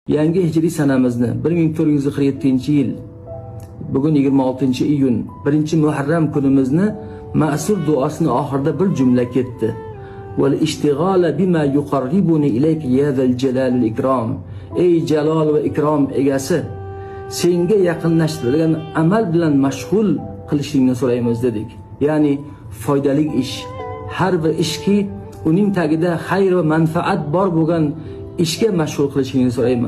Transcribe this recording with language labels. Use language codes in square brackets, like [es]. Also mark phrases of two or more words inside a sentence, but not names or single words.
[uz] Yangi hijriy sanamizni 1447-yil bugun 26-iyun 1-Muharram kunimizni ma'sur duosini oxirida bir jumla ketdi. [ar] والاشتغال بما يقربني إليك يا ذا الجلال والإكرام. [uz] Ey jalol va ikrom egasi, senga yaqinlashtiradigan amal bilan mashg'ul qilishingni so'raymiz dedik. Ya'ni foydali ish, har bir ishki uning tagida xayr va manfaat bor bo'lgan ishga mashg'ul qilishingni so'rayman.